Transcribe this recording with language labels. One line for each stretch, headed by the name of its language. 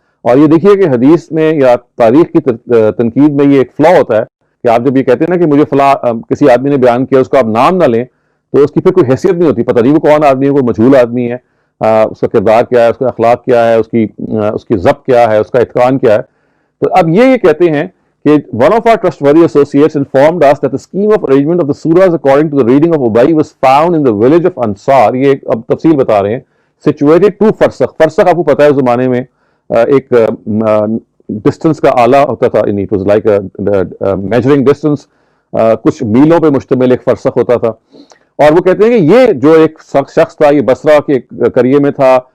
Urdu: اور یہ دیکھیے کہ حدیث میں یا تاریخ کی تنقید میں یہ ایک فلا ہوتا ہے کہ آپ جب یہ کہتے ہیں نا کہ مجھے فلاں کسی آدمی نے بیان کیا، اس کو آپ نام نہ لیں تو اس کی پھر کوئی حیثیت نہیں ہوتی، پتہ نہیں وہ کون آدمی ہے، کوئی مجہول آدمی ہے، اس کا کردار کیا ہے، اس کا اخلاق کیا ہے، اس کی ضبط کیا ہے، اس کا اتقان کیا ہے. تو اب یہ کہتے ہیں کہ
English: one of our trustworthy associates informed us that the scheme of arrangement of the surahs according to the reading of Ubay was found in the village of Ansar.
Urdu: یہ اب تفصیل بتا رہے ہیں. situated 2 فرسخ. فرسخ آپ کو پتا ہے اس زمانے میں ایک ڈسٹنس کا آلہ ہوتا تھا، یعنی
English: it was like a measuring distance،
Urdu: کچھ میلوں پہ مشتمل ایک فرسخ ہوتا تھا. اور وہ کہتے ہیں کہ یہ جو ایک شخص تھا، یہ بصرہ کے قریے میں تھا،